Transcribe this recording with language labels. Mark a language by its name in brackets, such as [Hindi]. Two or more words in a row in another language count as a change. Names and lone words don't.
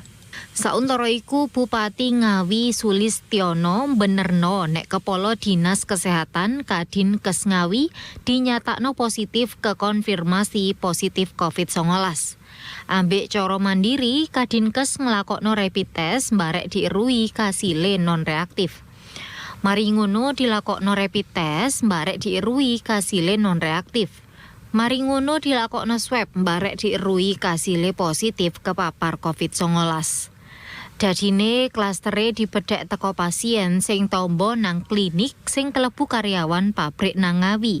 [Javanese] Sauntara iku Bupati Ngawi Sulistiono benerno nek Kepala Dinas Kesehatan Kadinkes Ngawi dinyatakno positif kekonfirmasi positif COVID-19. Ambek cara mandiri Kadinkes nglakokno [English] rapid test [Javanese] mbarek dieruhi kasile non reaktif. Mari ngono dilakokno [English] rapid test [Javanese] mbarek dieruhi kasile non reaktif. Mari ngono dilakokno swab mbarek dieruhi kasile positif kepapar COVID-19. Dadine klastere dibedhek teko pasien sing tombo nang klinik sing kelebu karyawan pabrik nang Ngawi.